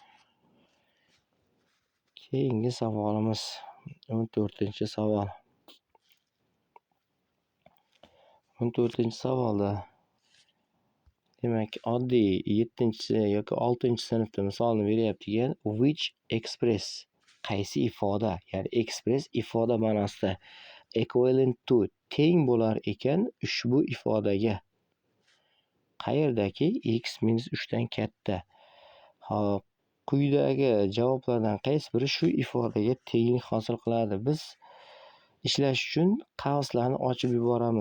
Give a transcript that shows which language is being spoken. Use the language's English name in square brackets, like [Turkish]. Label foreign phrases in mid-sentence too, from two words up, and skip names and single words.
[Uzbek] Keyingi savolimiz 14-savol. 14-savolda demak, oddiy 7-yoki 6-sinfda misolni beryapti ekan. [English] Which express [Uzbek] qaysi ifoda, ya'ni express ifoda ma'nosida [English] equivalent to [Uzbek] teng bo'lar ekan ushbu ifodaga. Qayerdaki x minus 3 dan katta. Xo'p, quyidagi javoblardan qaysi biri shu ifodaga tenglik hosil qiladi? Biz ishlash uchun qavslarni ochib yuboramiz.